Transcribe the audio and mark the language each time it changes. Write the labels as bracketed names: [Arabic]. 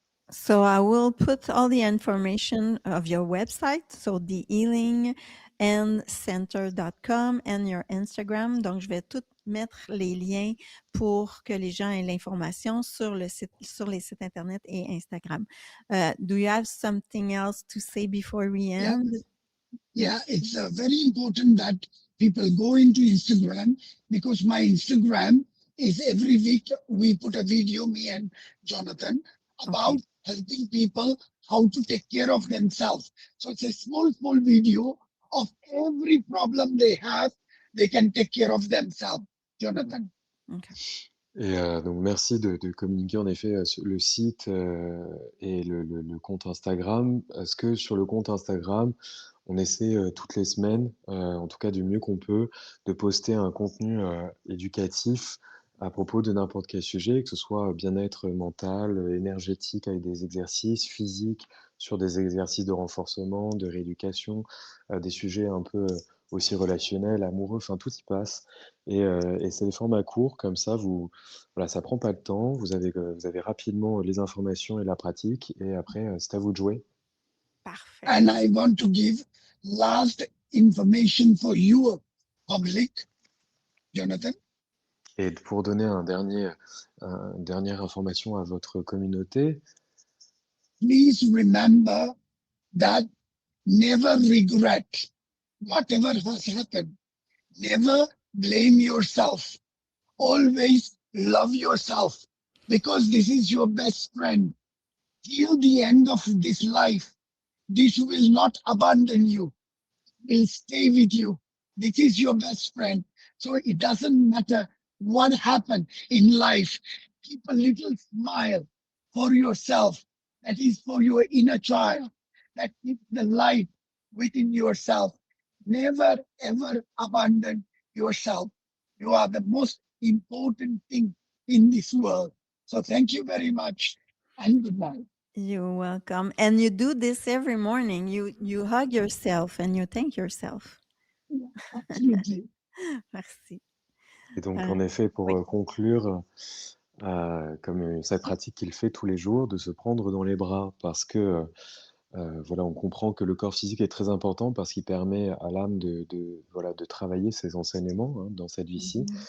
[English] So I will put all the information of your website, so thehealingandcenter.com and your Instagram. [French] Donc, je vais tout mettre les liens pour que les gens aient l'information sur le site, sur les sites internet et Instagram. [English] Do you have something else to say before we end? Yeah, it's very important that people go into Instagram, because my Instagram is every week we put a video, me and Jonathan, about helping people how to take care of themselves. So it's a small video of every problem they have, they can take care of themselves. Jonathan. Okay. [French] Et donc merci de communiquer en effet sur le site et le compte Instagram. Parce que sur le compte Instagram, on essaie toutes les semaines, en tout cas du mieux qu'on peut, de poster un contenu éducatif à propos de n'importe quel sujet, que ce soit bien-être mental, énergétique avec des exercices physiques, sur des exercices de renforcement, de rééducation, des sujets un peu aussi relationnels, amoureux, enfin tout y passe. Et c'est des formats courts, comme ça, voilà, ça prend pas de temps, vous avez rapidement les informations et la pratique, et après, c'est à vous de jouer. Parfait. [English] And I want to give last information for you, public, Jonathan. [French] Et pour donner une dernière information à votre communauté, [English] Please remember that never regret whatever has happened. Never blame yourself. Always love yourself, because this is your best friend. Till the end of this life, this will not abandon you, will stay with you. This is your best friend. So it doesn't matter what happened in life. Keep a little smile for yourself. That is for your inner child. That keeps the light within yourself. Never ever abandon yourself. You are the most important thing in this world. So thank you very much and good night. You're welcome. And you do this every morning. You hug yourself and you thank yourself. Absolutely. [French] Merci. Et donc, en effet, pour conclure, comme cette pratique qu'il fait tous les jours, de se prendre dans les bras, parce que voilà, on comprend que le corps physique est très important parce qu'il permet à l'âme de travailler ses enseignements, hein, dans cette vie-ci.